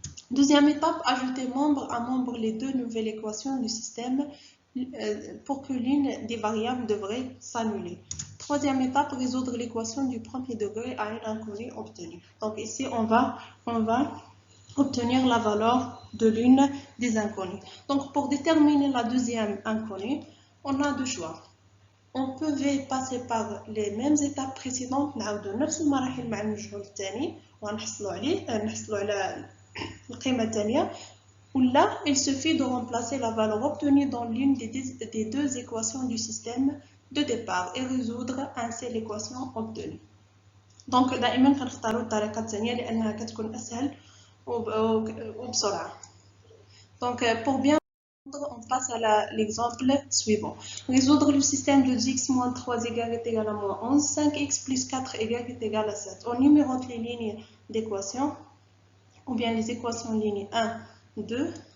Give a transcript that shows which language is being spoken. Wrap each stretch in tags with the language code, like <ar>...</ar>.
<fr>Deuxième étape, ajouter membre à membre les deux nouvelles équations du système pour que l'une des variables devrait s'annuler. Troisième étape, résoudre l'équation du premier degré à une inconnue obtenue. Donc ici, on va obtenir la valeur de l'une des inconnues. Donc pour déterminer la deuxième inconnue, on a deux choix. On peut passer par les mêmes étapes précédentes,</fr> <ar>نعاودو نفس المراحل مع المجهول الثاني ونحصلوا على القيمة الثانية.</ar> <fr>Ou là, il suffit de remplacer la valeur obtenue dans l'une des deux équations du système de départ et résoudre ainsi l'équation obtenue.</fr> <ar>Donc دائما كنختاروا الطريقة الثانية لأنها كتكون أسهل وبسرعة.</ar> <fr>Donc pour bien on passe à l'exemple suivant. Résoudre le système de x moins 3 y est égal à moins 11, 5x plus 4y est égal à 7. On numérote les lignes d'équation, ou bien les équations lignes 1, 2.</fr>